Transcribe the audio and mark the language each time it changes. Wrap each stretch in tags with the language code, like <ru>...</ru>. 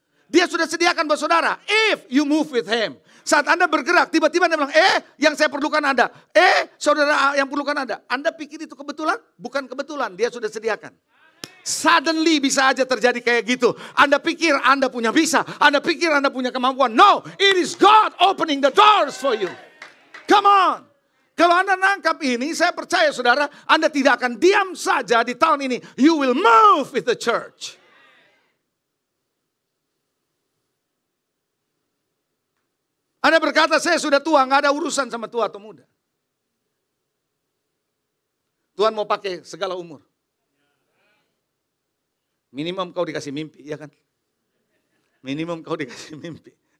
<id>Dia sudah sediakan buat saudara. If you move with Him. Saat Anda bergerak, tiba-tiba Anda bilang, yang saya perlukan ada. Saudara yang perlukan ada. Anda pikir itu kebetulan? Bukan kebetulan, dia sudah sediakan. Suddenly bisa aja terjadi kayak gitu. Anda pikir Anda punya bisa. Anda pikir Anda punya kemampuan.</id> <en>No, it is God opening the doors for you. Come on.</en> <id>Kalau Anda nangkap ini, saya percaya saudara, Anda tidak akan diam saja di tahun ini.</id> <en>You will move with the church.</en> <id>Anda berkata, saya sudah tua, gak ada urusan sama tua atau muda. Tuhan mau pakai segala umur. Minimum kau dikasih mimpi, ya kan? Minimum kau dikasih mimpi.</id>